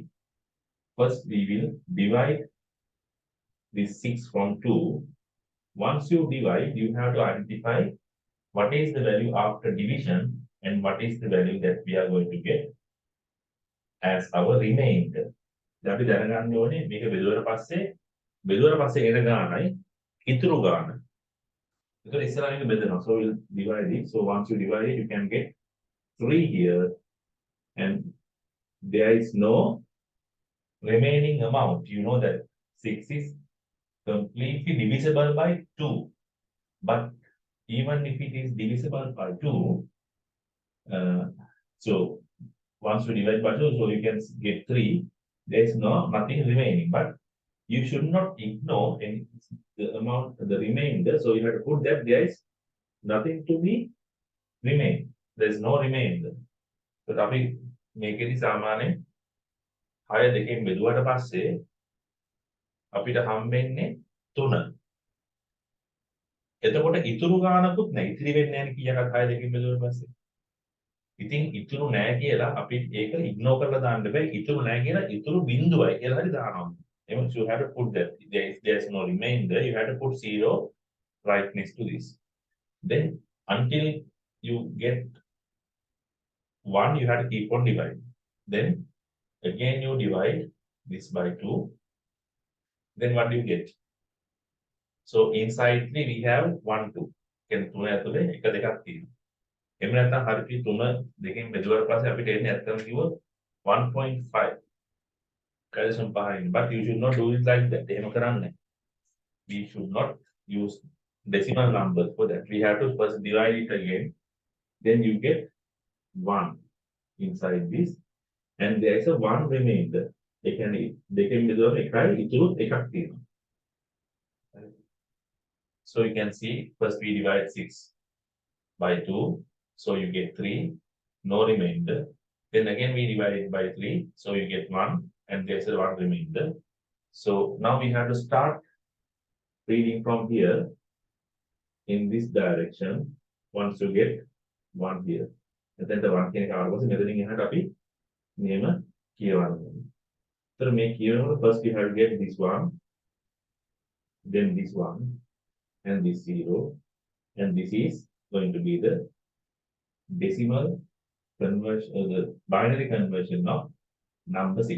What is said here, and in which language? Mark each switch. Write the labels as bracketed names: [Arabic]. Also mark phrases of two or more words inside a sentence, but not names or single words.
[English] First, we will divide this 6 from 2. Once you divide, you have to identify what is the value after division and what is the value that we are going to get as our remainder. [Sinhala] දැන් අපි දැනගන්න ඕනේ මේක බෙදුවට පස්සේ එන ගානයි ඉතුරු ගාන. ඒතකොට ඉස්සරහින් මේක බෙදනවා. [English] So we'll divide it. So once you divide it, you can get 3 here and there is no remaining amount. You know that 6 is completely divisible by 2. But even if it is divisible by 2, so once you divide by 2, so you can get 3. There is nothing remaining. But you should not ignore any, the amount, the remainder. So you have to put that there is nothing to be remain. There is no remainder. [Sinhala] So අපි මේකෙදි සාමාන්‍යයෙන් 6 දෙකෙන් බෙදුවට පස්සේ අපිට හම්බෙන්නේ 3. එතකොට ඉතුරු ගානකුත් නැහැ. ඉතිරි වෙන්නේ නැහැ කීයකට 6 දෙකෙන් බෙදුවට පස්සේ. ඉතින් ඉතුරු නැහැ කියලා අපි ඒක ඉග්නෝර් කරලා දාන්න බෑ. ඉතුරු නැහැ කියලා ඉතුරු බිඳුවයි කියලා හරි දානවා. [English] You have to put that. There is no remainder. You have to put 0 right next to this. Then until you get 1, you have to keep on dividing. Then again you divide this by 2. Then what do you get? So inside we have 1, 2. [Sinhala] කියන්නේ 3 ඇතුලේ 1 2ක් තියෙනවා. එහෙම නැත්නම් හරියට 3 දෙකෙන් බෙදුවාට පස්සේ අපිට එන්නේ ඇත්තම කිව්වොත් 1.5. [English] Calcium pine, but you should not do it like that. [Sinhala] එහෙම කරන්නේ. [English] We should not use decimal numbers for that. We have to first divide it again. Then you get 1 inside this. And there is a 1 remainder. They can [Sinhala] බෙදුවම එකයි ඉතුරුත් එකක් තියෙනවා. [English] So you can see first we divide 6 by 2. So you get 3, no remainder. Then again we divide it by 3. So you get 1 and there's a 1 remainder. So now we have to start reading from here in this direction. Once you get 1 here. And then the 1 [Sinhala] කෙනෙක් ආවොත් මෙතනින් එහාට අපි මෙහෙම කියවන්න ඕනේ. [English] So make here first you have to get this 1, then this 1, and this 0, and this is going to be the decimal conversion, the binary conversion of number 6.